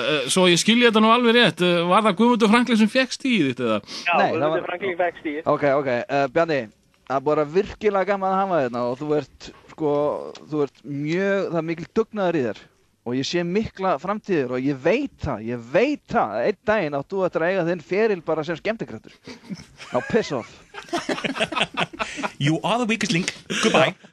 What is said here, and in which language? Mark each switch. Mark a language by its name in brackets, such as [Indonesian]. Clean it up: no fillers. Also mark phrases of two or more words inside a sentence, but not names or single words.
[Icelandic] Svo ég skilji þetta nú alveg rétt. Var það Guðmundur Franklin sem fékk stíðið þitt eða? Já, Guðmundur Franklin fékk stíðið. Ok, Bjarni. Það er bara virkilega gaman að hafa þérna og þú ert mjög, það er mikil dugnaður í þér og ég sé mikla framtíðir og ég veit það einn daginn átt þú eftir að eiga þinn feril bara sem skemmtikraftur. [English] Now piss off. You are the weakest link. Goodbye.